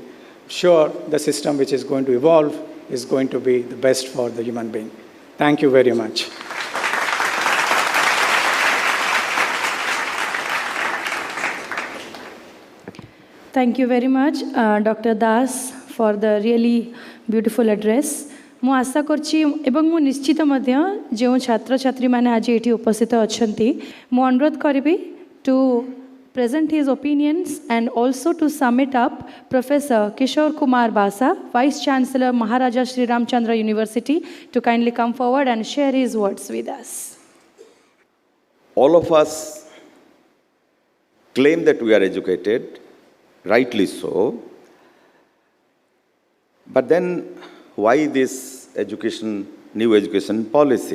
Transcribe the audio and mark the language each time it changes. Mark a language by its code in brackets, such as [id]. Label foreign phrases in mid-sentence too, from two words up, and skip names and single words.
[en] Sure, the system which is going to evolve is going to be the best for the human being. Thank you very much. Thank you very much, Dr. Das, for the really beautiful address. [or] ମୁଁ ଆଶା କରୁଛି ଏବଂ ମୁଁ ନିଶ୍ଚିତ ମଧ୍ୟ ଯେଉଁ ଛାତ୍ରଛାତ୍ରୀମାନେ ଆଜି ଏଠି ଉପସ୍ଥିତ ଅଛନ୍ତି ମୁଁ ଅନୁରୋଧ କରିବି [en] ଟୁ present his opinions and also to sum it up, Professor Kishore Kumar Basa, Vice Chancellor Maharaja Sri Ramchandra University, to kindly come forward and share his words with us. All of us claim that we are educated, rightly so, but then why this new education policy?